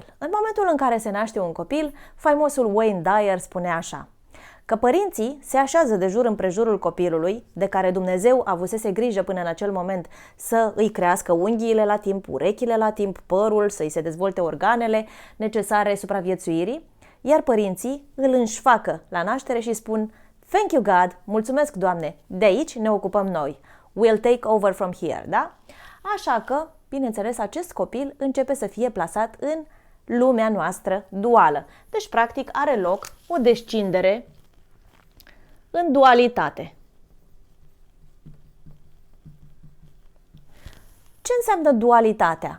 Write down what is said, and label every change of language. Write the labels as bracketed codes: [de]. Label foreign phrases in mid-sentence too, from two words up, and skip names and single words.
[ro] În momentul în care se naște un copil, faimosul Wayne Dyer spune așa: că părinții se așează de jur împrejurul copilului, de care Dumnezeu avusese grijă până în acel moment să îi crească unghiile la timp, urechile la timp, părul, să îi se dezvolte organele necesare supraviețuirii, iar părinții îl înșfacă la naștere și spun: [en] "Thank you God, [ro] mulțumesc Doamne, de aici ne ocupăm noi, [en] we'll take over from here", [ro] da? Așa că, bineînțeles, acest copil începe să fie plasat în lumea noastră duală. Deci, practic, are loc o descindere în dualitate. Ce înseamnă dualitatea?